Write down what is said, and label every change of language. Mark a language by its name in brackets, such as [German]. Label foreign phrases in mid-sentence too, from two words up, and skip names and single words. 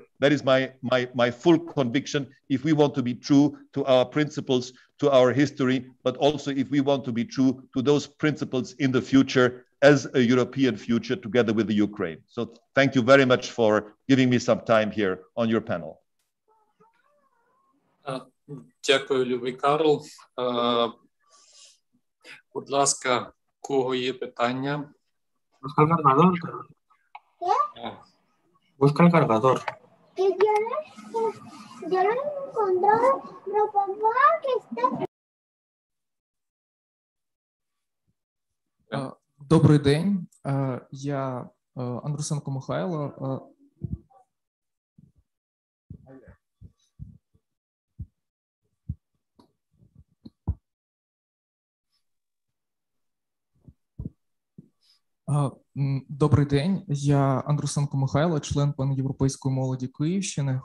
[English] That is my full conviction, if we want to be true to our principles, to our history, but also if we want to be true to those principles in the future as a European future together with the Ukraine. So thank you very much for giving me some time here on your panel. [Ukrainian] Дякую, любий Карл. Будь ласка, у кого є питання? [Spanish] Busca el cargador. Busca el cargador. Que yo lo encontré, pero papá que está. [Ukrainian] Добрий день, я Андрусенко Михайло. Добрий день, я Андрусенко Михайло, член Панєвропейської молоді Київщини.